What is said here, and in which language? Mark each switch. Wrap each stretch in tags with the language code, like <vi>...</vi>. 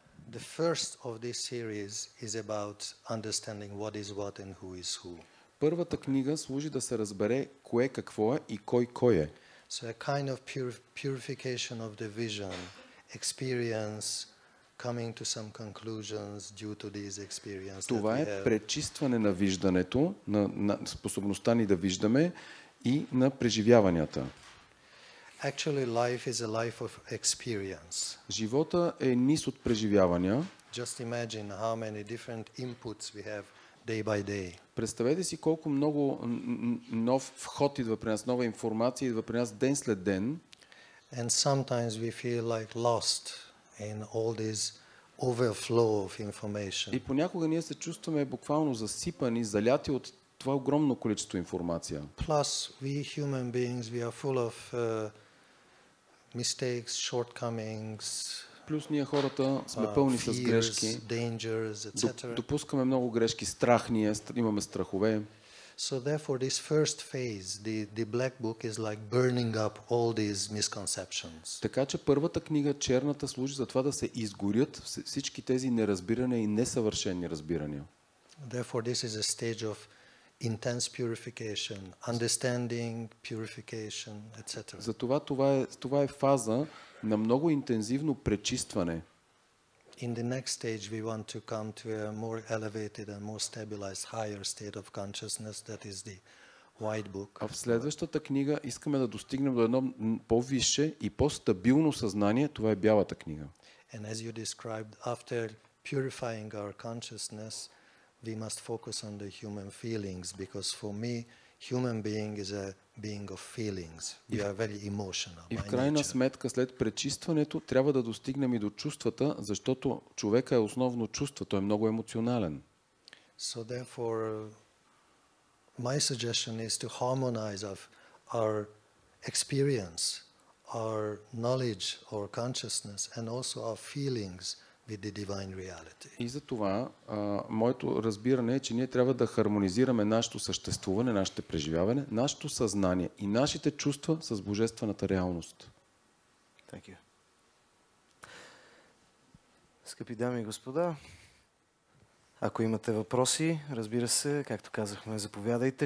<en>The first of this series is about understanding what is what and who is who.</en> <bg>Първата книга служи да се разбере кое какво е и кой е.</bg> <en>So a kind of purification of the vision, experience, coming to some conclusions due to these experiences.</en> <bg>Това е пречистване на виждането, на способността ни да виждаме и на преживяванията.</bg> <en>Actually, life is a life of experience.</en> <bg>Живота е низ от преживявания.</bg> <en>Just imagine how many different inputs we have day by day.</en> <bg>Представете си колко много нов вход идва при нас, нова информация идва при нас ден след ден.</bg> <en>And sometimes we feel like lost in all this overflow of information.</en> <bg>И понякога ние се чувстваме буквално засипани, заляти от това огромно количество информация.</bg> <en>Plus, we human beings, we are full of mistakes, shortcomings,</en> <bg>Плюс ние хората сме пълни с</bg> <en>fears,</en> <bg>грешки.</bg> <en>dangers, etc.</en> <bg>Допускаме много грешки, страх ние, имаме страхове.</bg> <en>So therefore, this first phase, the black book, is like burning up all these misconceptions.</en> <bg>Така че първата книга, черната, служи за това да се изгорят всички тези неразбирания и несъвършени разбирания.</bg> <en>Therefore, this is a stage of intense purification, understanding, purification, etc.</en> <bg>Затова това е фаза на много интензивно пречистване.</bg> <en>In the next stage, we want to come to a more elevated and more stabilized, higher state of consciousness, that is the White Book.</en> <bg>А в следващата книга искаме да достигнем до едно по-висше и по-стабилно съзнание. Това е Бялата книга.</bg> <en>And as you described, after purifying our consciousness, we must focus on the human feelings, because for me, human being is a being of feelings. We are very emotional.</en> <bg>И в крайна сметка, след пречистването, трябва да достигнем и до чувствата, защото човека е основно чувство, той е много емоционален.</bg> <en>So therefore, my suggestion is to harmonize of our experience, our knowledge, our consciousness, and also our feelings with the divine reality.</en> <bg>И за това моето разбиране е, че ние трябва да хармонизираме нашето съществуване, нашето преживяване, нашето съзнание и нашите чувства с божествената реалност.</bg> <en>Thank you.</en> <bg>Скъпи дами и господа, ако имате въпроси, разбира се, както казахме, заповядайте.</bg>